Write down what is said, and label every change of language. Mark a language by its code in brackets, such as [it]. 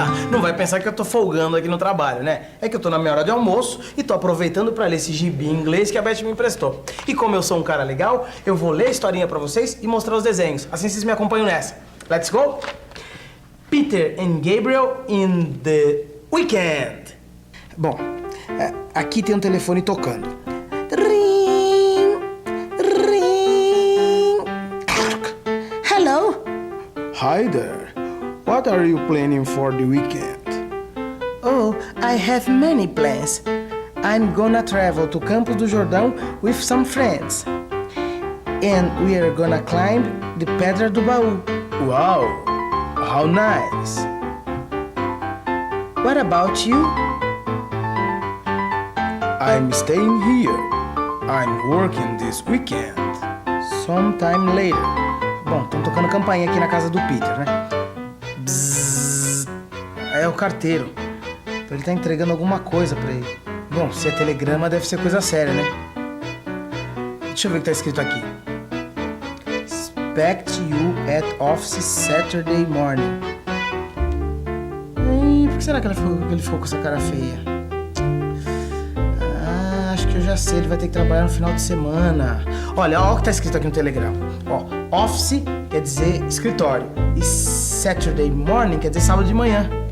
[pt] Não vai pensar que eu tô folgando aqui no trabalho, né? É que eu tô na minha hora de almoço e tô aproveitando pra ler esse gibi em inglês que a Beth me emprestou. E como eu sou um cara legal, eu vou ler a historinha pra vocês e mostrar os desenhos. Assim vocês me acompanham nessa. [en] Let's go! Peter and Gabriel in the weekend. [pt] Bom, aqui tem um telefone tocando. [en] Ring, ring. Hello? Hi there. What are you planning for the weekend? Oh, I have many plans. I'm gonna travel to Campos do Jordão with some friends. And we are gonna climb the Pedra do Baú. Wow, how nice. What about you? I'm staying here. I'm working this weekend. Sometime later. [pt] Bom, estão tocando campainha aqui na casa do Peter, né? Bzzz. É o carteiro. Então ele tá entregando alguma coisa pra ele. Bom, se é telegrama, deve ser coisa séria, né? Deixa eu ver o que tá escrito aqui. [en] Expect you at office Saturday morning. [pt] Por que será que ele ficou com essa cara feia? Acho que eu já sei, ele vai ter que trabalhar no final de semana. Olha o que tá escrito aqui no telegrama. Ó, office quer dizer escritório. E Saturday morning quer dizer sábado de manhã.